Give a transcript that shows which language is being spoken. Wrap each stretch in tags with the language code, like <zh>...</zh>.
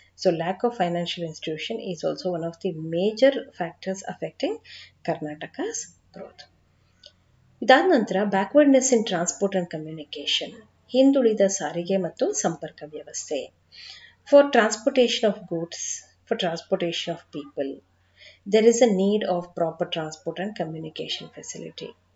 <en>So lack of financial institution is also one of the major factors affecting Karnataka's growth.</en> <kn>ಇದಾದ ನಂತರ</kn> <en>backwardness in transport and communication,</en> <kn>ಹಿಂದುಳಿದ ಸಾರಿಗೆ ಮತ್ತು ಸಂಪರ್ಕ ವ್ಯವಸ್ಥೆ.</kn> <en>For transportation of goods, for transportation of people, there is a need of proper transport and communication facility.</en>